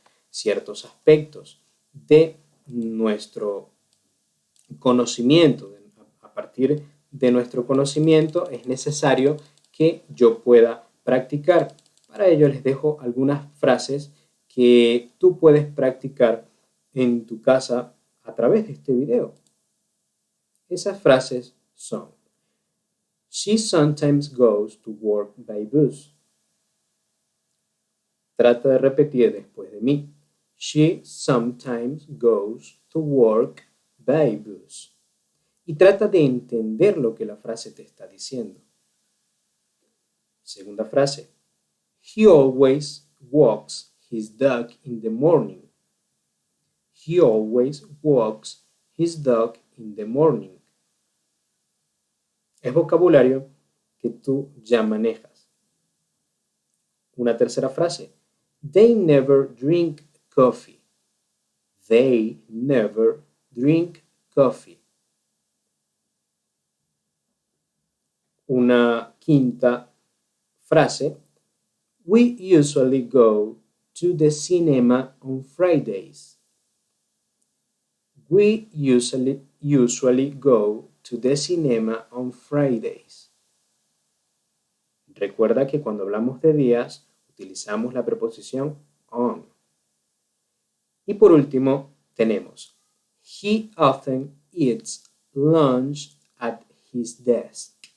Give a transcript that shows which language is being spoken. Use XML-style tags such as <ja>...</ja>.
<es>ciertos aspectos de nuestro conocimiento. A partir de nuestro conocimiento es necesario que yo pueda practicar. Para ello les dejo algunas frases que tú puedes practicar en tu casa a través de este video. Esas frases son:</es> <en>She sometimes goes to work by bus.</en> <es>Trata de repetir después de mí.</es> <en>She sometimes goes to work by bus.</en> <es>Y trata de entender lo que la frase te está diciendo. Segunda frase.</es> <en>He always walks his dog in the morning. He always walks his dog in the morning.</en> <es>Es vocabulario que tú ya manejas. Una tercera frase.</es> <en>They never drink coffee. They never drink coffee.</en> <es>Una quinta frase.</es> <en>We usually go to the cinema on Fridays. We usually go to the cinema on Fridays.</en> <es>Recuerda que cuando hablamos de días utilizamos la preposición on. Y por último tenemos</es> <en>He often eats lunch at his desk.</en>